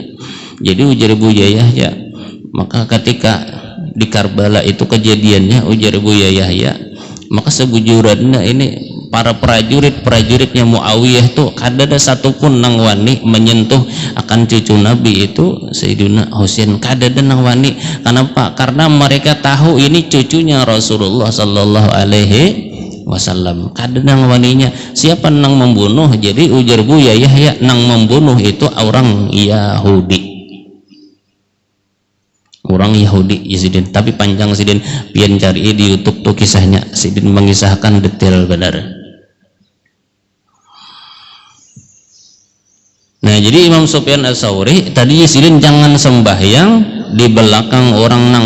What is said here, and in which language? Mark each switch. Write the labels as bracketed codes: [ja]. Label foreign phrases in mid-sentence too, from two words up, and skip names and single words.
[bjn] Jadi ujar Buya Yahya, maka ketika di Karbala itu kejadiannya, ujar Buya Yahya, maka sebujurannya ini para prajuritnya Muawiyah tuh kada ada satupun nang wani menyentuh akan cucu Nabi itu Sayyidina Husain. Kada ada nang wani. Kenapa? Karena mereka tahu ini cucunya Rasulullah [ar] صلى الله عليه وسلم. [bjn] Kada nang waninya. Siapa nang membunuh? Jadi ujar Buya Yahya, nang membunuh itu orang Yahudi. Orang Yahudi Yazidin. Tapi panjang Sidin, pian cari di YouTube tuh kisahnya. Sidin mengisahkan detail benar. Nah, jadi Imam Sufyan Ats-Tsauri tadi Sidin jangan sembahyang di belakang orang nang